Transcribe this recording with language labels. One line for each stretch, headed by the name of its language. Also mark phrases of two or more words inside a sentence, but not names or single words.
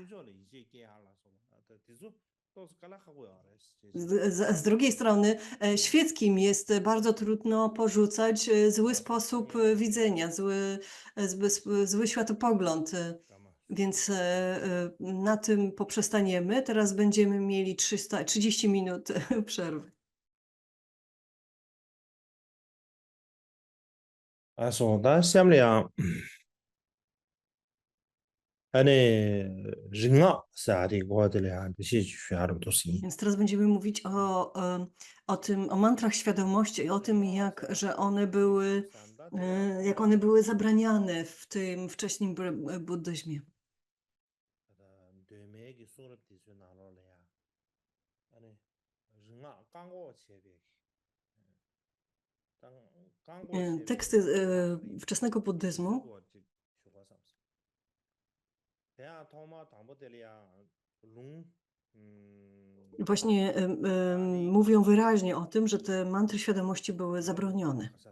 Polish: Z drugiej strony świeckim jest bardzo trudno porzucać zły sposób widzenia, zły światopogląd. Więc na tym poprzestaniemy. Teraz będziemy mieli 30 minut przerwy. Da xem liang 아니 링아 사디 고들이야 시주 하루 도시 Więc teraz będziemy mówić o mantrach świadomości, o tym, jak one były zabraniane w tym wcześnim buddyzmie. Teksty wczesnego buddyzmu właśnie mówią wyraźnie o tym, że te mantry świadomości były zabronione.